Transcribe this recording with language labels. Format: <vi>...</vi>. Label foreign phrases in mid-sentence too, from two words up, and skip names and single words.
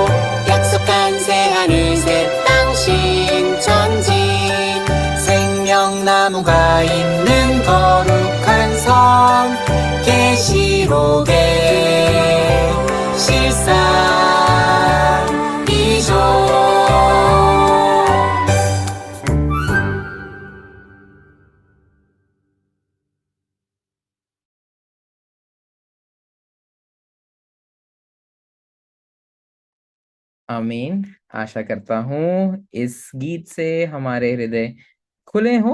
<ko>약속한 새 하늘 새 땅 신천지 생명나무가 있는 거룩한 성 계시록의 실상이죠.</ko> <hi>आमीन। आशा करता हूँ इस गीत से हमारे हृदय खुले हों।</hi>